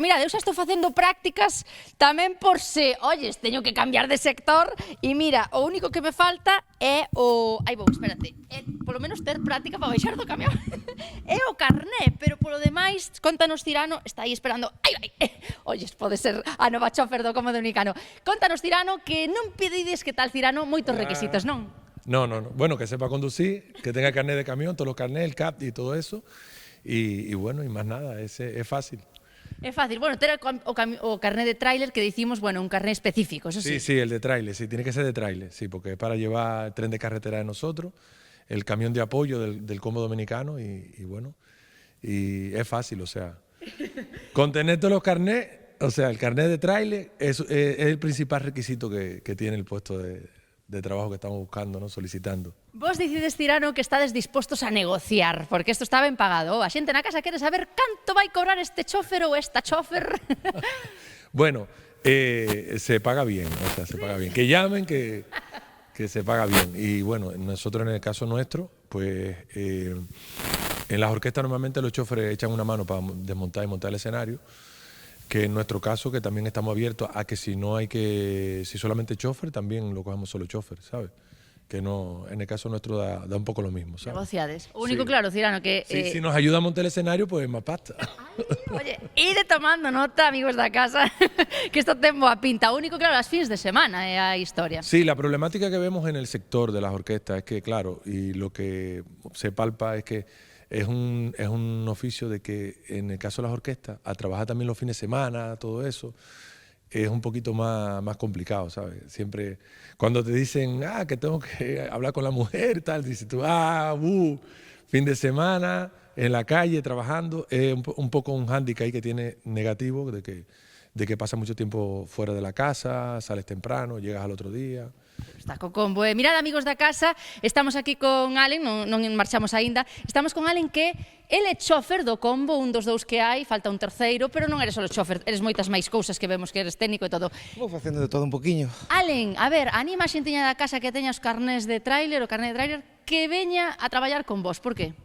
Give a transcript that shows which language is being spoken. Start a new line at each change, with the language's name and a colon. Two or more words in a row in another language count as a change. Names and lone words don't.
Galician: Mira, eu xa estou facendo prácticas tamén por se, olles, teño que cambiar de sector, e mira, o único que me falta é o... Ai, vou, espérate, é polo menos ter práctica para baixar do camión. É o carné, pero polo demais, contanos Cirano, está aí esperando, ai, olles, pode ser a nova chofer do Combo Dominicano. Contanos Cirano, que non pedides, que tal Cirano, moitos requisitos, non?
Spanish: No. Bueno, que sepa conducir, que tenga carné de camión, todos los carnés, el CAP y todo eso. Y bueno, y más nada, es fácil.
Galician: É fácil, bueno, ter o carné de tráiler que decimos, bueno, un carné específico,
Spanish: eso sí. Sí, el de tráiler, sí, tiene que ser de tráiler, sí, porque es para llevar el tren de carretera de nosotros, el camión de apoyo del Combo Dominicano y bueno, y es fácil, o sea, con tener todos los carnés, o sea, el carnet de tráiler es el principal requisito que tiene el puesto de trabajo que estamos buscando, ¿no? Solicitando.
Galician: Vos dicides, Cirano, que estades dispostos a negociar, porque isto está ben pagado. A xente na casa quere saber canto vai cobrar este chofer ou esta chofer.
Spanish: Bueno, se paga bien, o sea, se paga bien. Que llamen, que se paga bien. Y bueno, nosotros en el caso nuestro, pues en las orquestas normalmente los choferes echan una mano para desmontar y montar el escenario, que en nuestro caso, que también estamos abiertos a que si solamente chofer, también lo cogemos solo chofer, ¿sabes? Que no, en el caso nuestro da un poco lo mismo, ¿sabes?
Galician: Negociades. O único,
Spanish: sí.
Galician: Claro, Cirano, que...
Spanish: Sí, si nos ayuda a montar el escenario, pues más pasta. Ay, oye,
Galician: ide tomando nota, amigos da casa, que isto ten boa pinta. O único, claro, as fins de semana é a historia.
Spanish: Sí, la problemática que vemos en el sector de las orquestas es que, claro, y lo que se palpa es que es un oficio de que en el caso de las orquestas, a trabajar también los fines de semana, todo eso, es un poquito más complicado, ¿sabes? Siempre, cuando te dicen, que tengo que hablar con la mujer, tal, dices tú, fin de semana, en la calle, trabajando, es un poco un hándicap ahí que tiene negativo, de que pasas mucho tiempo fuera de la casa, sales temprano, llegas al otro día.
Galician: Está co combo. Mirad, amigos da casa, estamos aquí con Alen, non marchamos aínda, estamos con Alen que ele é chofer do Combo, un dos dous que hai, falta un terceiro, pero non eres só chofer, eres moitas máis cousas que vemos que eres técnico e todo. Vou facendo de todo un poquinho. Alen, a ver, anima a xentiña da casa que teña os carnés de tráiler, o carné de tráiler, que veña a traballar con vos, por qué?